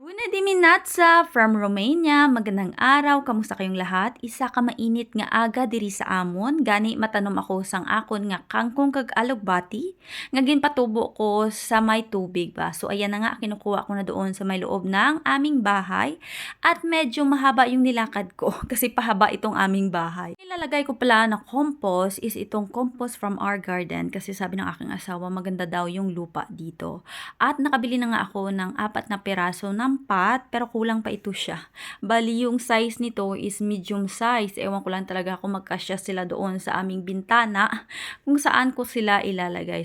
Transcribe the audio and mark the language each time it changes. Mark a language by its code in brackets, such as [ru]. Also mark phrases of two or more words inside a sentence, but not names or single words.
[tl] Una Diminatsa from Romania, magandang araw, kamusta kayong lahat? [hil] Isa ka mainit nga aga diri sa amon, gani matanom ako sang akon nga kangkong kag alugbati, nga ginpatubo ko sa may tubig ba. [tl] So ayan na nga, kinukuha ko na doon sa may loob ng aming bahay at medyo mahaba yung nilakad ko kasi pahaba itong aming bahay. Nilalagay ko pala na compost is itong [en] compost from our garden [tl] kasi sabi ng aking asawa maganda daw yung lupa dito. At nakabili na nga ako ng 4 na piraso ng pot, pero kulang pa ito siya. Bali yung size nito is [en] medium size. [tl] Ewan ko lang talaga kung magkasya sila doon sa aming bintana kung saan ko sila ilalagay.